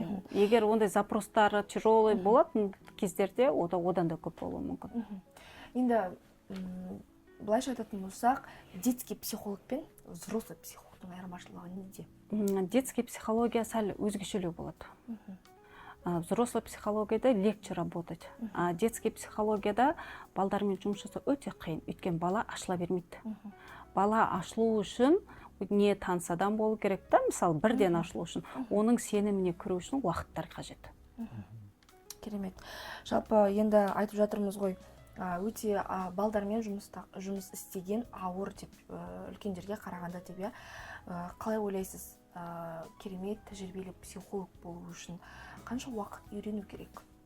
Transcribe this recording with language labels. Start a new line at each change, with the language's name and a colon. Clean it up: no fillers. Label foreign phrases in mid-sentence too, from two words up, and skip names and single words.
Kazakh: Егер ондай
Russian: запростары тяжелый
Kazakh: болатын кездерде, одан да көп болуы мүмкін. Енді былайша айтатын болсақ,
Russian: детский психолог
Kazakh: пен
Russian: взрослый психологтың
Kazakh: айырмашылығы неде?
Russian: Детский психология
Kazakh: сәл өзгешелеу болады.
Russian: Взрослый психологияда легче работать.
Kazakh: А
Russian: детский психологияда
Kazakh: балдармен жұмыс жасау өте қиын. Өйткені бала ашыла бермейді. Бала ашылу үшін не таныс адам болу керек та, мысалы, бірден ашылу үшін, оның сеніміне кіру үшін уақыттар қажет. Керемет. Жалпы енді айтып жатырмыз ғой, өте балдармен жұмыс істеген ауыр деп, үлкендерге қарағанда деп, қалай ойлайсыз, керемет тәжірибелі психолог болу үшін қанша уақыт үйрену керек?